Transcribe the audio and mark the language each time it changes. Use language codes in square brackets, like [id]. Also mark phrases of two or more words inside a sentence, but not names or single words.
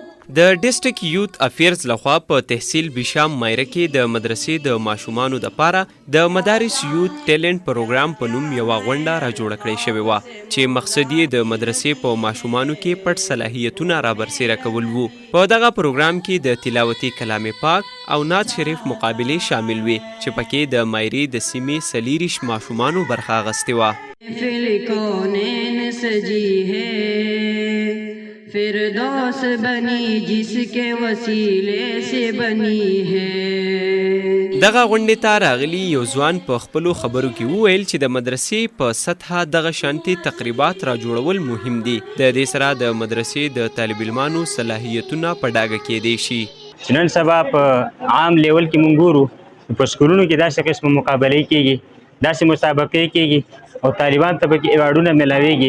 [ps] د [en] district youth affairs [ps] لخوا په تحصیل بشام مایره کې د مدرسې د ماشومانو دپاره د مدارس یوت ټیلنټ پروګرام په نوم یوه غونډه راجوړه کړې شوې وه چې مقصد یې د مدرسې په ماشومانو کې پټ صلاحیتونه رابرسېره کول وو. په دغه پروګرام کې د تلاوتي کلام پاک او نعت شریف مقابلې شامل وې چې پکې د مایرې د سیمې 40 ماشومانو برخه اخیستې وه. [ur] فردوس بنی جس کے وسیلے سے بنی ہے. [ps] دغه غونډې ته راغلي یو ځوان په خپلو خبرو کې وویل چې د مدرسې په سطحه دغه شانتي تقریبات راجوړول مهم دي. د دې سره د مدرسې د طالب علمانو صلاحیتونه په ډاګه کېدی شي. چې نن سبا په عام لیول کې مونږ ګورو په سکولونو کې داسې قسم مقابلې کېږي، داسې مسابقې کېږي او طالبان ته پکې ایوارډونه میلاویږي.